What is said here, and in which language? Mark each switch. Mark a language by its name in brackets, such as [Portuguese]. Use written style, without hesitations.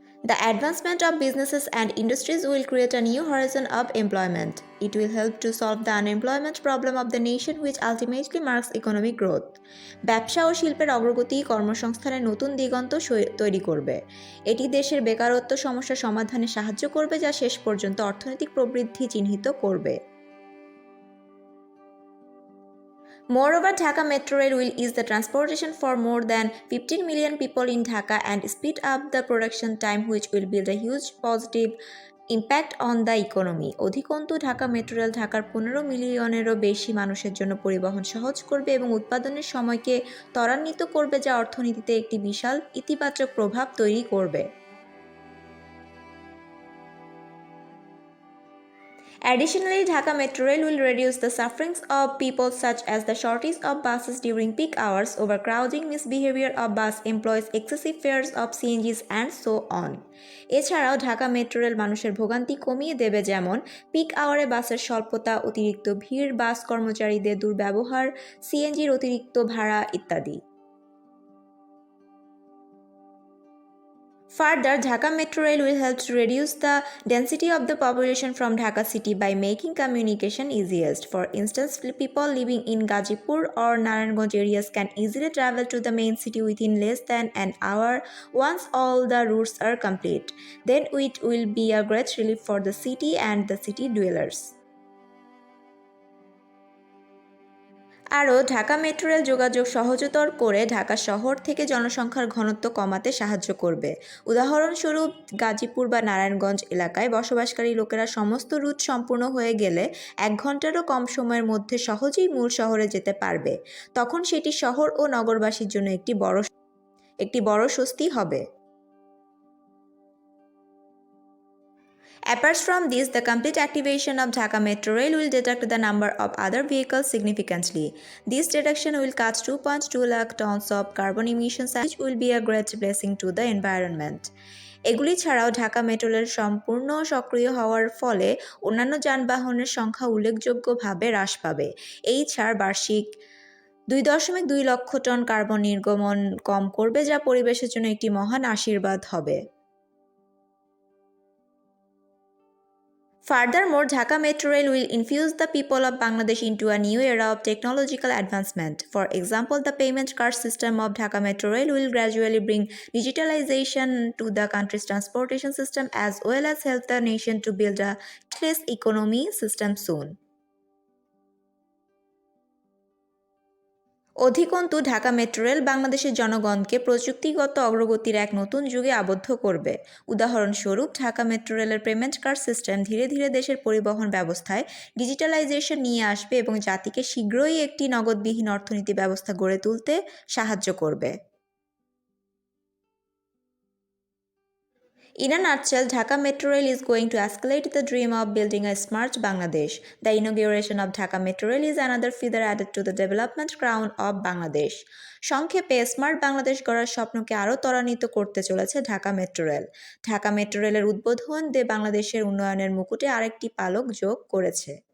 [English] The advancement of businesses and industries will create a new horizon of employment. It will help to solve the unemployment problem of the nation, which ultimately marks economic growth. [Bangla] ব্যবসা ও শিল্পের অগ্রগতি কর্মসংস্থানের নতুন দিগন্ত তৈরি করবে। এটি দেশের বেকারত্ব সমস্যা সমাধানে সাহায্য করবে, যা শেষ পর্যন্ত অর্থনৈতিক প্রবৃদ্ধি চিহ্নিত করবে। [English] Moreover, Dhaka Metro Rail will ease the transportation for more than 15 million people in Dhaka and speed up the production time, which will build a huge positive impact on the economy. [Bangla] অধিকন্তু Dhaka metro rail ঢাকার 15 মিলিয়নেরও বেশি মানুষের জন্য পরিবহন সহজ করবে এবং উৎপাদনের সময়কে ত্বরান্বিত করবে, যা অর্থনীতিতে একটি বিশাল ইতিবাচক প্রভাব তৈরি করবে। [English] Additionally, Dhaka Metro Rail will reduce the sufferings of people such as the shortage of buses during peak hours, overcrowding, misbehavior of bus employees, excessive fares of CNGs, and so on. [Bangla] এছাড়াও Dhaka metro rail মানুষের ভোগান্তি কমিয়ে দেবে, যেমন pick আওয়ারে বাসের স্বল্পতা, অতিরিক্ত ভিড়, বাস কর্মচারীদের দুর্ব্যবহার, সিএনজির অতিরিক্ত ভাড়া ইত্যাদি। [English] Further, Dhaka Metro Rail will help to reduce the density of the population from Dhaka city by making communication easiest. For instance, people living in Gazipur or Narayanganj areas can easily travel to the main city within less than an hour once all the routes are complete. Then it will be a great relief for the city and the city dwellers. [Bangla] আরও Dhaka metro rail যোগাযোগ সহজতর করে ঢাকা শহর থেকে জনসংখ্যার ঘনত্ব কমাতে সাহায্য করবে। উদাহরণস্বরূপ, গাজীপুর বা নারায়ণগঞ্জ এলাকায় বসবাসকারী লোকেরা সমস্ত রুট সম্পূর্ণ হয়ে গেলে 1 ঘন্টারও কম সময়ের মধ্যে সহজেই মূল শহরে যেতে পারবে। তখন সেটি শহর ও নগরবাসীর জন্য একটি বড় স্বস্তি হবে। [English] Apart from this, the complete activation of Dhaka Metro Rail will deduct the number of other vehicles significantly. This deduction will cut 2.2 lakh tons of carbon emissions, which will be a great blessing to the environment. [Bangla] এগুলি ছাড়াও Dhaka metro rail সম্পূর্ণ সক্রিয় হওয়ার ফলে অন্যান্য যানবাহনের সংখ্যা উল্লেখযোগ্যভাবে হ্রাস পাবে। এই ছাড় বার্ষিক 2.2 লক্ষ টন কার্বন নির্গমন কম করবে, যা পরিবেশের জন্য একটি মহান আশীর্বাদ হবে। [English] Furthermore, Dhaka Metro Rail will infuse the people of Bangladesh into a new era of technological advancement. For example, the payment card system of Dhaka Metro Rail will gradually bring digitalization to the country's transportation system, as well as help the nation to build a cashless economy system soon. [Bangla] অধিকন্তু Dhaka metro rail বাংলাদেশের জনগণকে প্রযুক্তিগত অগ্রগতির এক নতুন যুগে আবদ্ধ করবে। উদাহরণস্বরূপ, ঢাকা মেট্রো রেলের পেমেন্ট কার্ড সিস্টেম ধীরে ধীরে দেশের পরিবহন ব্যবস্থায় ডিজিটালাইজেশন নিয়ে আসবে এবং জাতিকে শীঘ্রই একটি নগদবিহীন অর্থনীতি ব্যবস্থা গড়ে তুলতে সাহায্য করবে। [English] In a nutshell, Dhaka Metro Rail is going to escalate the dream of building a smart Bangladesh. The inauguration of Dhaka Metro Rail is another feather added to the development crown of Bangladesh. [Bangla] সংক্ষেপে, smart Bangladesh গড়ার স্বপ্নকে আরও ত্বরান্বিত করতে চলেছে Dhaka metro rail. Dhaka metro রেলের উদ্বোধন বাংলাদেশের উন্নয়নের মুকুটে আরেকটি পালক যোগ করেছে।